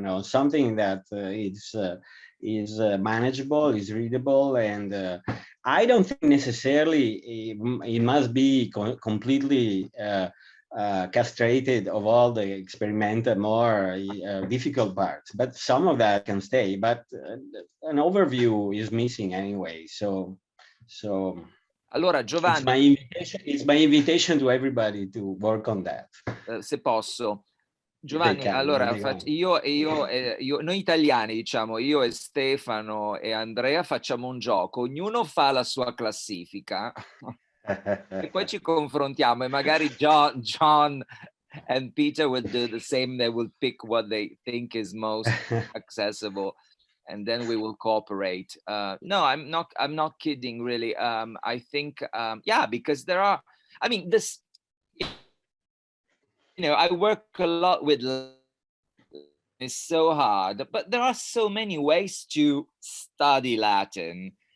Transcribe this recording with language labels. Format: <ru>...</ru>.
<en>Something that is manageable, is readable, and I don't think necessarily it must be completely castrated of all the experimental, more difficult parts, but some of that can stay. But an overview is missing anyway. So</en> <it>allora, Giovanni,</it> <en>it's my invitation to everybody to work on that.</en> <it>Se posso. Giovanni, allora noi italiani, diciamo, io e Stefano e Andrea facciamo un gioco, ognuno fa la sua classifica e poi ci confrontiamo, e magari</it> <en>John and Peter will do the same. They will pick what they think is most accessible, and then we will cooperate. No, I'm not kidding, really. I think because there are, I mean, this, I work a lot with, it's so hard, but there are so many ways to study Latin.</en>